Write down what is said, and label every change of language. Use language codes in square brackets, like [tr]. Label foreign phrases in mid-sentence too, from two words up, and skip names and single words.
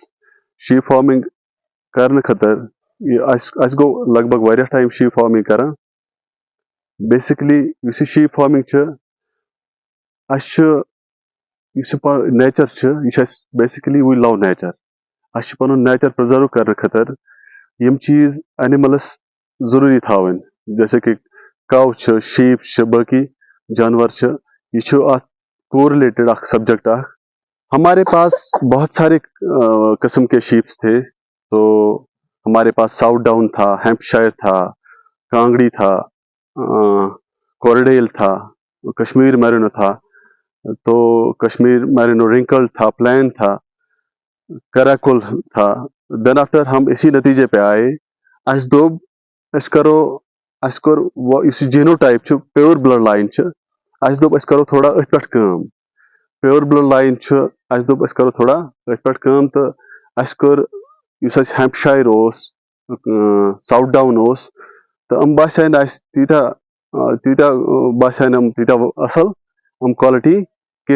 [en] sheep farming [ks] کرنہٕ خٲطرٕ اَسہِ گوٚو لگ بگ واریاہ ٹایم [en] sheep farming [ks] کران. بیسِکلی یُس یہِ [en] sheep farming [ks] چھِ اَسہِ چھُ یُس یہِ نیچر چھُ یہِ چھُ اَسہِ [en] basically we love nature. [ks] اَسہِ چھُ پنُن نیچر پرٛزٲرٕو کرنہٕ خٲطرٕ یِم چیٖز اینِملس ضروٗری تھاوٕنۍ، [ur] جیسے کہ [ks] کَو چھِ، شیٖپ چھِ، باقٕے جانور چھِ. یہ چھُ اَتھ کورلیٹڈ اکھ سبجیکٹ اکھ. [ur] ہمارے پاس بہت سارے قسم کے شیپس تھے. تو ہمارے پاس ساؤتھ ڈاؤن تھا، ہیمپشائر تھا، کانگڑی تھا، کورڈیل تھا، کشمیر میرینو تھا. تو کشمیر میرینو رنکلڈ تھا، پلین تھا، کراکل تھا. [en] then after [ur] ہم اسی نتیجے پہ آئے. [ks] اَسہِ دوٚپ أسۍ کوٚر یُس یہِ [en] geno type [ks] چھُ [en] pure blood line [ks] چھِ، اَسہِ دوٚپ أسۍ کرو تھوڑا أتھۍ پٮ۪ٹھ کٲم. [en] pure blood line [ks] چھُ، اَسہِ دوٚپ أسۍ کرو تھوڑا أتھۍ پٮ۪ٹھ کٲم. تہٕ اَسہِ کوٚر یُس اَسہِ ہیمپشایر اوس، ساوُتھ ڈاوُن اوس، تہٕ یِم باسے نہٕ اَسہِ تیٖتیاہ باسے نہٕ یِم تیٖتیاہ اَصٕل یِم کوالٹی کینٛہہ.